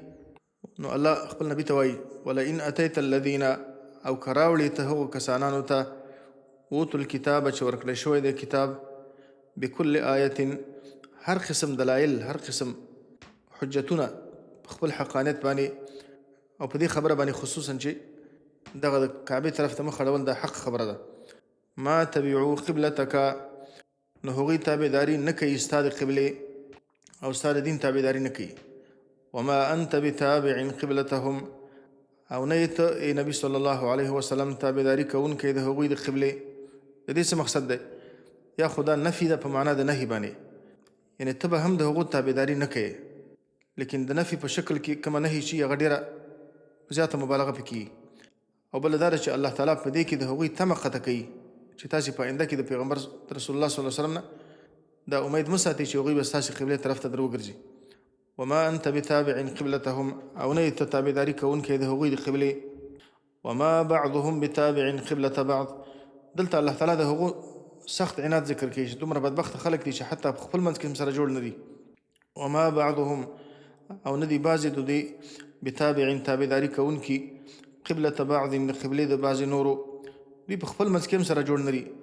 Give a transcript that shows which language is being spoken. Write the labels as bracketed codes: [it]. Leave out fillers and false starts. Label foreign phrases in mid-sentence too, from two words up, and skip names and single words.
[ps] نو الله خپل نبي ته وایي [ar] ولئن اتیت الذین [ps] او که راوړې ته هغو کسانانو ته [ar] اوتوا الکتاب [ps] چې ورکړی شوی دی کتاب [ar] بكل آیة [ps] هر قسم دلایل هر قسم حجتونه په خپل حقانیت باندې او په دې خبره باندې خصوصا چې دغه د کعبې طرف ته مخ اړول دا حق خبره ده. [ar] ما تبعوا قبلتک [ps] نو هغوی تابعداري نه کوي ستا د قبلې او ستا د دین تابعداري نه کوي. [ar] وما انت بتابع قبلتهم [ps] او نه ته ای نبی [ar] صلی الله علیه وسلم [ps] تابعداري کوونکی د هغوی د قبلې. د دې څه مقصد دی؟ یا خدا نفي ده په معنا د نهي باندې یعنی ته به هم د هغو تابعداري نه کوې لیکن د نفي په شکل کې کومه نهي چې هغه ډېره زیاته مبالغه پکې کیږي. او بله دا ده چې الله تعالی په دې کې د هغوی تمه قطع کوي چې تاسې په آینده کې د پیغمبر رسول الله [ar] صلی الله علیه وسلم [ps] نه دا امید مه ساتئ چې هغوی به ستاسې قبلې طرف ته در وګرځي. [ar] وما انت بتابع قبلتهم [ps] او نه ته تابعداري کوونکی د هغوی د قبلې. [ar] وما بعضهم بتابع قبلة بعض [ps] دلته الله تعالی د هغو سخت عناد ذکر کوي چې دومره بدبخت خلک دي چې حتی په خپل منځ کې هم سره جوړ نه دي. [ar] وما بعضهم [ps] او نه دي بعضې د دوی بتابع تابعداري کوونکي [ar] قبلة بعض [ps] د قبلې د بعضې نورو، دوی په خپل منځ کې هم سره جوړ نه دي.